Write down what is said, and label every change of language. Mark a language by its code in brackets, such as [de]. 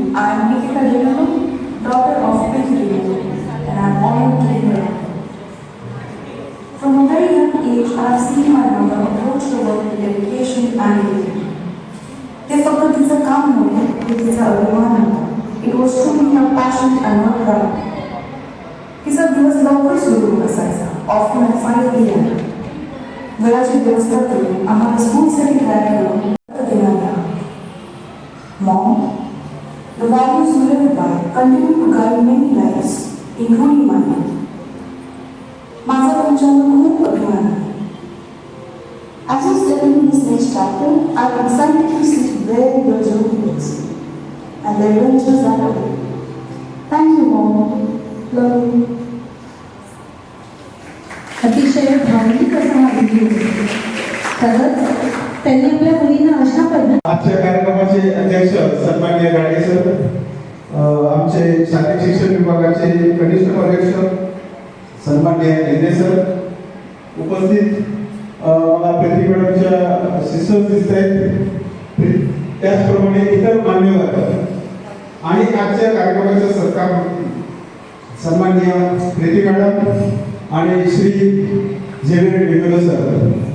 [en] I am Nikita Jaganu, daughter of Prince Vivek, and I am honored to be here. From a very young age, I have seen my mother approach the work with dedication and dignity. [mr] ते फक्त तिचं काम नव्हतं, ते तिचा अभिमान होता. [en] It was truly her passion and her pride. [mr] तिचा दिवस लवकर सुरू होत असायचा, [en] often at 5 AM. [mr] घराची व्यवस्था करून आम्हाला स्कूलसाठी तयार करून देण्यात आला. [en] Mom, the values you live by continue to guide many lives, including mine. [mr] माझा तुमच्यावर खूप अभिमान आहे. [en] As you step into this next chapter, I am excited to see where your journey goes and the adventures that await. Thank you, Mom. Love you. [mr] अतिशय भावनिक असा हा video. खरंच त्यांनी आपल्या मुलींना अशा पद्धतीने आजच्या कार्यक्रमाचे अध्यक्ष सन्माननीय गाडे सर, आमचे शालेय शिक्षण विभागाचे कनिष्ठ अध्यक्ष सन्माननीय लेंदे सर, उपस्थित मला पृथ्वी मॅडमच्या सिस्टर्स दिसत आहेत, त्याचप्रमाणे इतर मान्यवर आणि आजच्या कार्यक्रमाचा सत्कार सन्माननीय पृथ्वी मॅडम आणि श्री झेवियर डिमेलो सर.